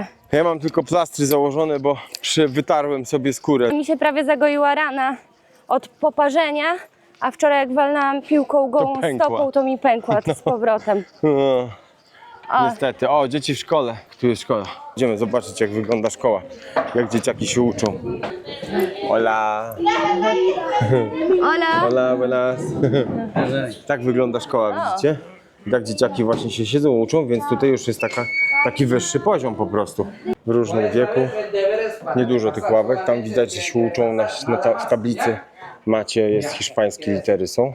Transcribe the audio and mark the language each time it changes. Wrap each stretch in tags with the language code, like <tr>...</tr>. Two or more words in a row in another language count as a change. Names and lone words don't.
<pl>Ja mam tylko plastry założone, bo wytarłem sobie skórę. Mi się prawie zagoiła rana od poparzenia, a wczoraj jak walnęłam piłką gołą pękła. stopą, to mi pękła z powrotem. No, O, niestety. O, dzieci w szkole. Tu jest szkoła. Idziemy zobaczyć jak wygląda szkoła. Jak dzieciaki się uczą.</pl> <es>Hola. Ola! Hola, buenas.</es> <pl>Tak wygląda szkoła, widzicie? Tak dzieciaki właśnie się siedzą, uczą, więc tutaj już jest taki wyższy poziom po prostu. W różnym wieku. Niedużo tych ławek. Tam widać, że się uczą w tablicy. Jest hiszpańskie litery są.</pl>